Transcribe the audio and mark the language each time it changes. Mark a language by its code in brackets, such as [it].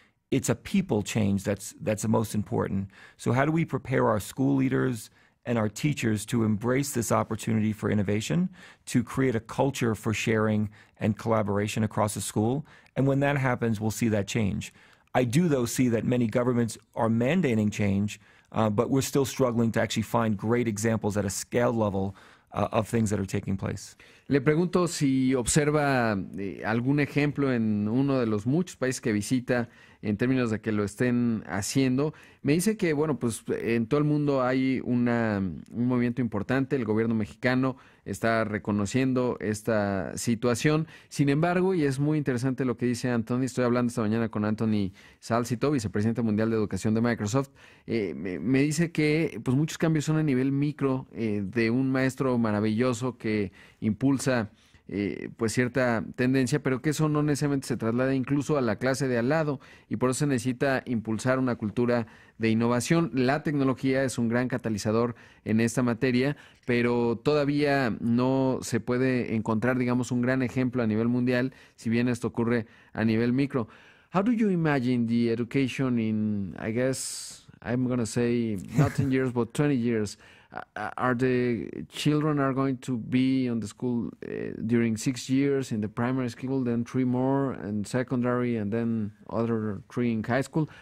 [en] it's a people change that's the most important. So how do we prepare our school leaders and our teachers to embrace this opportunity for innovation, to create a culture for sharing and collaboration across the school? And when that happens, we'll see that change. I do, though, see that many governments are mandating change, but we're still struggling to actually find great examples at a scale level of things that are taking place. [es] Le pregunto si observa algún ejemplo en uno de los muchos países que visita en términos de que lo estén haciendo. Me dice que, bueno, pues en todo el mundo hay un movimiento importante. El gobierno mexicano está reconociendo esta situación. Sin embargo, y es muy interesante lo que dice Anthony, estoy hablando esta mañana con Anthony Salcito, vicepresidente mundial de educación de Microsoft, me dice que pues muchos cambios son a nivel micro, de un maestro maravilloso que impulsa pues cierta tendencia, pero que eso no necesariamente se traslada incluso a la clase de al lado, y por eso se necesita impulsar una cultura de innovación. La tecnología es un gran catalizador en esta materia, pero todavía no se puede encontrar, digamos, un gran ejemplo a nivel mundial, si bien esto ocurre a nivel micro. [en] How do you imagine the education in, I guess, I'm going to say not 10 years, but 20 years? Are the children are going to be on the school during 6 years in the primary school, then 3 more in secondary, and then other 3 in high school?